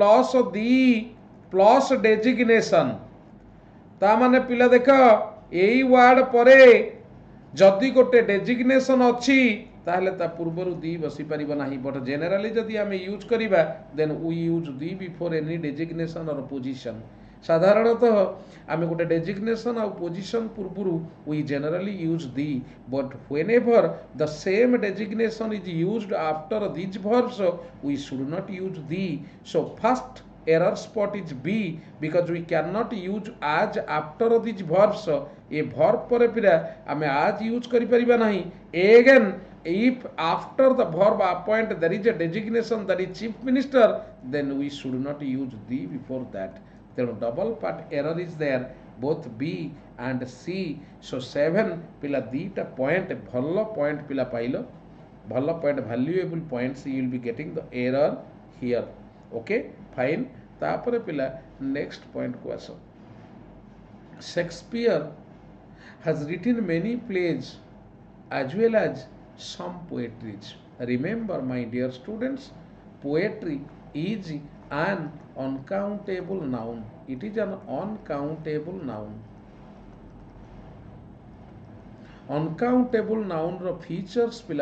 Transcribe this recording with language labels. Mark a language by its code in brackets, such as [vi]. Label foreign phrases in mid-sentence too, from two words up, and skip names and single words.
[en] plus designation [or] ତା ମାନେ ପିଲା ଦେଖ ଏଇ ୱାର୍ଡ ପରେ ଯଦି ଗୋଟେ ଡେଜିଗ୍ନେସନ ଅଛି ତାହାଲେ ତା ପୂର୍ବରୁ ଦି ବସି ପରିବୋ ନାହି [en] but generally [or] ଯଦି ଆମେ ୟୁଜ କରିବା [en] then we use the before any designation or position [or] ସାଧାରଣତଃ ଆମେ ଗୋଟେ [en] designation or position ପୂର୍ବରୁ we generally use the but whenever the same designation is used after these verbs we should not use the so first error spot is B because we cannot use as after these verbs a verb [or] ପର ପିରା ଆମେ ଆଜ ୟୁଜ କରି ପରିବା ନାହି [en] again if after the verb appoint there is a designation that is chief minister then we should not use the before that then double part error is there both B and C so 7 [or] ପିଲା ଦିଟା [en] point भल्लो point [or] ପିଲା ପାଇଲୋ ଭଲ୍ଲୋ [en] point valuable points you will be getting the error here okay fine [or] ତାପର ପିଲା [en] next point [or] କୋ ଆସୋ [en] Shakespeare has written many plays as well as some poetries. Remember my dear students, poetry is an uncountable noun. It is an uncountable noun. Uncountable noun features pila.